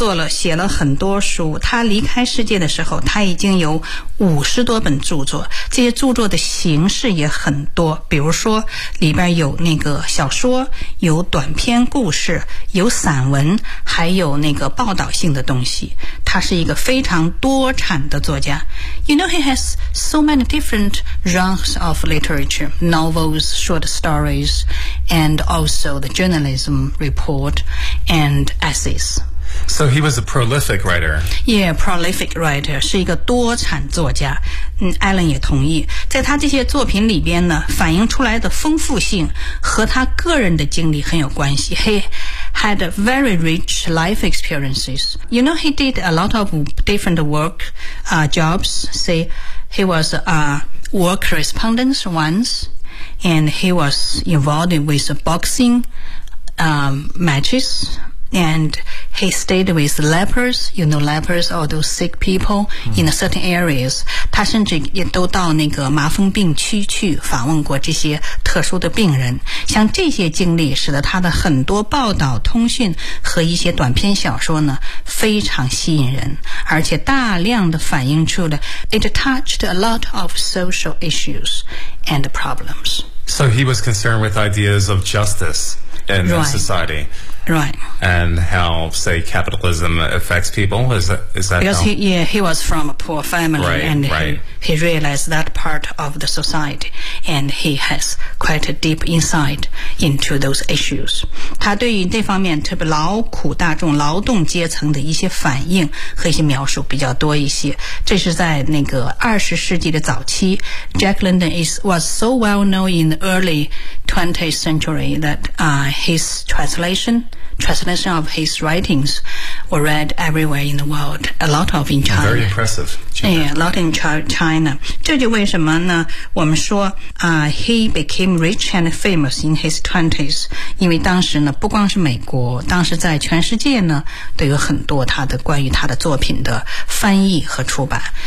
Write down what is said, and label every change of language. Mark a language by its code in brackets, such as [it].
[zh] 写了很多书他离开世界的时候他已经有50多本著作这些著作的形式也很多比如说里边有那个小说有短篇故事有散文还有那个报道性的东西他是一个非常多产的作家。 [en] You know, he has so many different genres of literature, novels, short stories, and also the journalism report and essays. So he was a prolific writer. Yeah, prolific writer. [zh] 是一个多产作家。Alan 也同意。在他这些作品里边呢，反映出来的丰富性和他个人的经历很有关系。 [en] He had very rich life experiences. You know, he did a lot of different work, jobs. Say, he was a war correspondent once, and he was involved with boxing matches. And he stayed with lepers, you know, lepers, all those sick people in certain areas. [zh] 他甚至也都到那个麻风病区去访问过这些特殊的病人。像这些经历使得他的很多报道、通讯和一些短篇小说呢非常吸引人，而且大量的反映出了 [en] it touched a lot of social issues and problems. So he was concerned with ideas of justice. In right. society. Right. And how, say, capitalism affects people? Is that Because he was from a poor family. Right, and right. He realized that part of the society. And he has quite a deep insight into those issues. [zh] 他对于这方面特别劳苦大众劳动阶层的一些反应和一些描述比较多一些。这是在那个20世纪的早期。 [en] Jack London was so well known in the early 20th century that his translation of his writings were read everywhere in the world, a lot of in China. Very impressive. China. Yeah, a lot in China. [zh] 这就为什么呢我们说、 [en] he became rich and famous in his 20s, [zh] 因为当时呢不光是美国当时在全世界呢都有很多他的关于他的作品的翻译和出版。